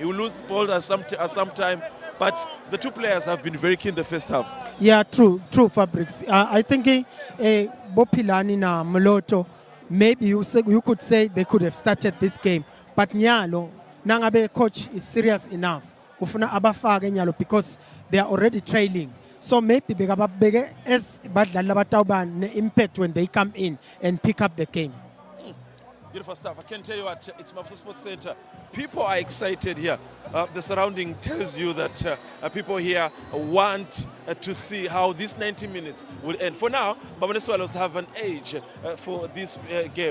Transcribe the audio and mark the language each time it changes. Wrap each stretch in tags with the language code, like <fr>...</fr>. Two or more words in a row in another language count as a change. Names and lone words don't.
<en>He will lose ball at some time, But the two players have been very keen the first half. Yeah, true, Fabrics. I think Bopilani na Moloto, maybe you could say they could have started this game. But</en> <ss>Nyalo, Nangabe</ss> <en>coach is serious enough.</en> <ss>Ufuna abafake Nyalo</ss> <en>because they are already trailing. So maybe bege as</en> <ss>badlala batawuba ne</ss> <en>impact when they come in and pick up the game. Beautiful stuff. I can tell you what, it's Mapsa Sports Center. People are excited here. The surrounding tells you that people here want to see how this 90 minutes will end. For now, Mbabane Swallows have an edge for this game.</en>